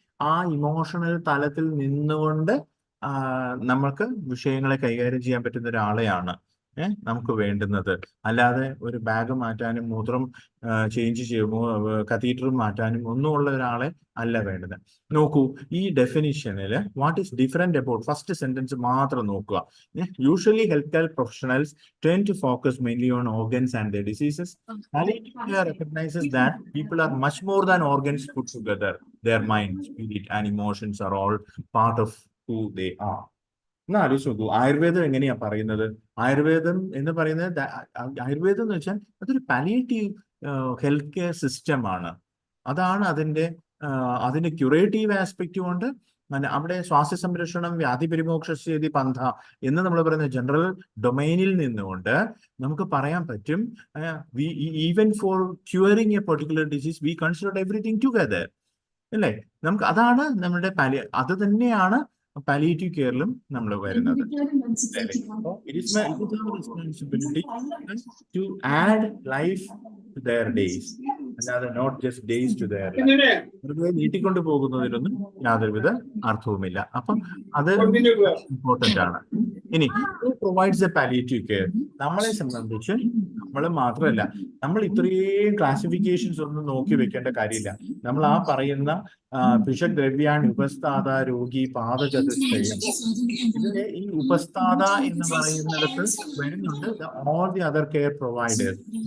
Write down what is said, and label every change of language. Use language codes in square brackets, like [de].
[ml] ആ ഇമോഷണൽ തലത്തിൽ നിന്നുകൊണ്ട് നമ്മൾക്ക് വിഷയങ്ങളെ കൈകാര്യം ചെയ്യാൻ പറ്റുന്ന ഒരാളെയാണ് നമുക്ക് വേണ്ടുന്നത്. അല്ലാതെ ഒരു ബാഗ് മാറ്റാനും മൂത്രം ചേഞ്ച് ചെയ്യുമോ കത്തീറ്റർ മാറ്റാനും ഒന്നും ഉള്ള ഒരാളെ അല്ല വേണ്ടത്. നോക്കൂ, ഈ ഡെഫിനിഷനിൽ [en] what is different about first sentence [ml] മാത്രം നോക്കുക. [en] Usually health care professionals tend to focus mainly on organs and their diseases. Palliative care recognizes that people are much more than organs put together. Their mind, spirit, and emotions are all part of who they are. [ml] എന്നാ ആലോചിച്ച് നോക്കൂ, ആയുർവേദം എങ്ങനെയാ പറയുന്നത്? ആയുർവേദം എന്ന് പറയുന്നത് ആയുർവേദം എന്ന് വെച്ചാൽ അതൊരു പാലിയേറ്റീവ് ഹെൽത്ത് കെയർ സിസ്റ്റം ആണ്. അതാണ് അതിന്റെ ക്യൂറേറ്റീവ് ആസ്പെക്റ്റും ഉണ്ട്. അവിടെ സ്വാസ്ഥ്യ സംരക്ഷണം, വ്യാധി പരിമോക്ഷേതി പന്ഥ എന്ന് നമ്മൾ പറയുന്ന ജനറൽ ഡൊമൈനിൽ നിന്നുകൊണ്ട് നമുക്ക് പറയാൻ പറ്റും, [en] Even for curing a particular disease we consider everything together. [ml] അല്ലേ? നമുക്ക് അതാണ് നമ്മുടെ അത് തന്നെയാണ് പാലിയേറ്റീവ് കെയറിലും നമ്മൾ വരുന്നത്. [en] It is my responsibility to add life to their days, [ml] അല്ലാതെ [en] Not just days to their life. [ml] വെറുതെ നീട്ടിക്കൊണ്ട് പോകുന്നതിലൊന്നും യാതൊരുവിധ അർത്ഥവുമില്ല. അപ്പം അത് ഇമ്പോർട്ടന്റ് ആണ്. ഇനി പ്രൊവൈഡ്സ് എ പാലിയേറ്റീവ് കെയർ. നമ്മളെ സംബന്ധിച്ച് നമ്മൾ മാത്രമല്ല, നമ്മൾ ഇത്രയും ക്ലാസിഫിക്കേഷൻസ് ഒന്നും നോക്കി വെക്കേണ്ട കാര്യമില്ല. നമ്മൾ ആ പറയുന്ന പിഷദ്രവ്യാൻ ഉപസ്ഥാത രോഗി പാദചതുഷ്ടയം, ഇതിന് ഈ ഉപസ്ഥാത എന്ന് പറയുന്നിടത്ത് വരുന്നുണ്ട് [en] All the other care providers.